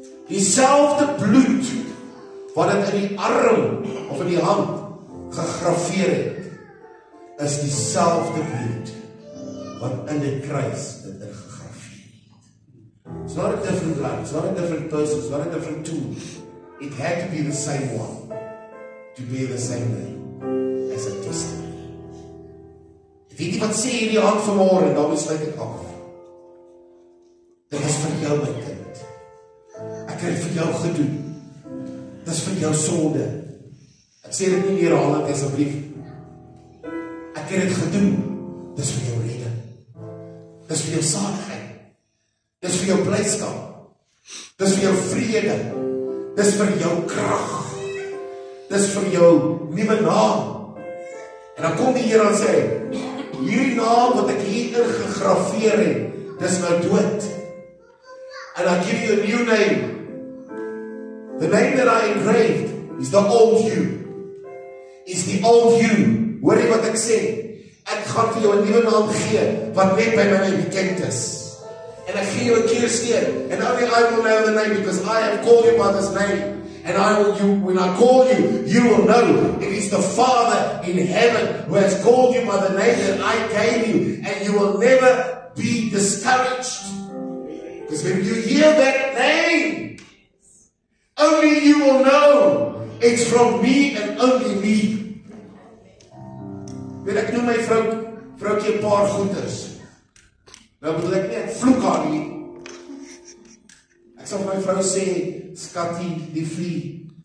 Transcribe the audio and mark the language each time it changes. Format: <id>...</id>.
<af>Dieselfde bloed, wat het in die arm, of in die hand, gegrafeer het, is dieselfde bloed, wat in die kruis het ingegrafeer.</af> <en>It's not a different blood, it's not a different person, it's not a different tool. It had to be the same one, to be the same name, as a testimony.</en> <af>Weet jy wat sê hierdie hand vanmôre, en daarmee sluit ek af. Dit is vir jou, my kind. Ek het vir jou gedoen. Dit is vir jou sonde. Ek sê dit nie herhaal, asseblief. Ek het dit gedoen. Dit is vir jou redding. Dit is vir jou saligheid. Dit is vir jou blydskap. Dit is vir jou vrede. Dit is vir jou krag. Dit is vir jou nuwe naam. En dan kom die Here en sê, hierdie naam wat ek hier ingegrafeer het, dis nou dood.</af> <en>And I give you a new name. The name that I engraved is the old you. Is the old you.</en> <af>Hoor jy wat ek sê? Ek gaan vir jou 'n nuwe naam gee, wat net by my bekend is.</af> <en>And I gee you a keersteen. And only I will know the name, because I have called you by this name. And when I call you, you will know it is the Father in heaven who has called you by the name that I gave you. And you will never be discouraged. Because when you hear that name, only you will know it's from me and only me.</en> <af>Weet ek noem my vroukie 'n paar goeders. Nou bedoel ek nie, ek vloek haar nie. Ek sal vir my vrou sê, skattie, die vlie.</af>